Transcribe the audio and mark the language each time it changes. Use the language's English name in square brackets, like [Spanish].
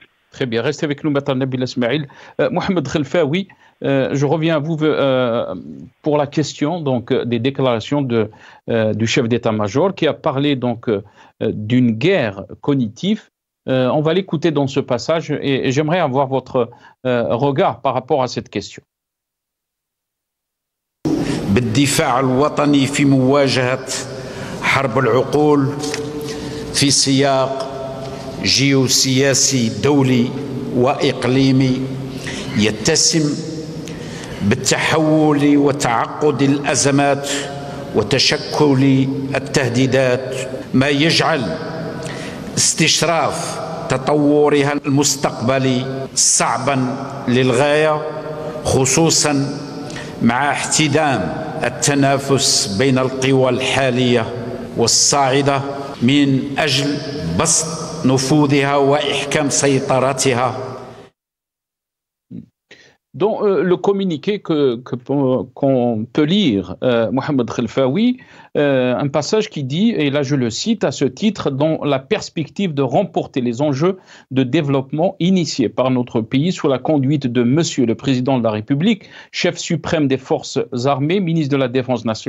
[French] Très bien, restez avec nous, Maître Nabil Esmaïl. Mohamed Khelfaoui, je reviens à vous pour la question donc, des déclarations du chef d'état-major qui a parlé donc d'une guerre cognitive. On va l'écouter dans ce passage et j'aimerais avoir votre regard par rapport à cette question. [Arabic] بالدفاع الوطني في مواجهة حرب العقول في سياق جيوسياسي دولي وإقليمي يتسم بالتحول وتعقد الأزمات وتشكل التهديدات ما يجعل استشراف تطورها المستقبلي صعبا للغاية خصوصا مع احتدام التنافس بين القوى الحالية والصاعدة من أجل بسط نفوذها وإحكام سيطرتها. [French] Dans le communiqué qu'on peut lire, Mohamed Khelfaoui, un passage qui dit, et là je le cite à ce titre, dans la perspective de remporter les enjeux de développement initiés par notre pays sous la conduite de Monsieur le Président de la République, chef suprême des forces armées, ministre de la Défense